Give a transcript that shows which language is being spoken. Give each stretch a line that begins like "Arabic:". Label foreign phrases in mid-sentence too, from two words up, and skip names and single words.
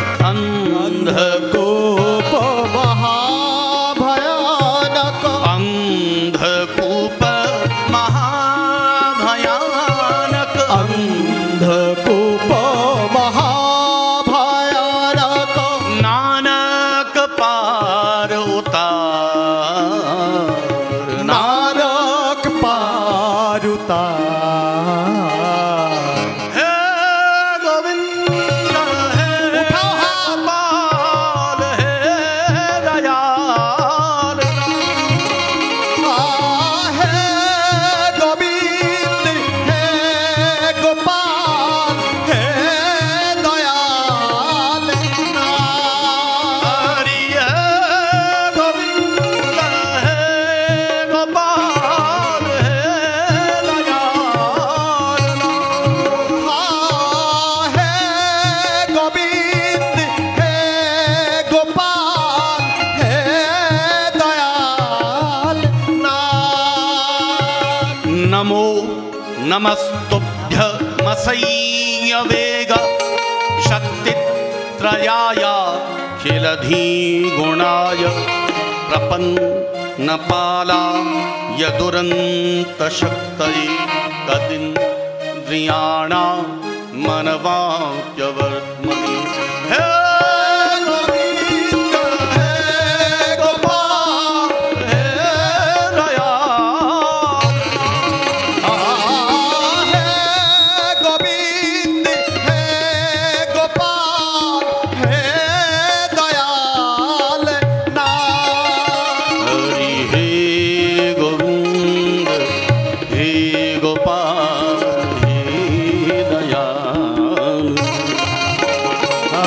Hindi: अंधकूप महाभयानक अंधकूप महाभयानक अंधकूप महाभयानक नानक पार उतार नानक पार उतार। हे गोविंद हे गोपाल हे दयाल। हे गोविंद हे गोपाल हे दयाल नाथ। हरि है गोविंद हे गोपाल हे दयाल। हाँ हे गोविंद हे गोपाल हे दयाल नाथ।
Sanskrit: नमो नमस्तुभ्य मसय्य वेग शक्तित्रयाय खिलधी गुणाय प्रपन्नपालाय दुरन्त शक्तये तदिन्द्रियाणां मनवाप्यवर्त्मनि।
Hindi: हे गोविंद हे गोपाल हे दयाल। हे गोविंद हे गोपाल हे दयाल नाथ। हरि हे गोविंद हे गोपाल हे दयाल।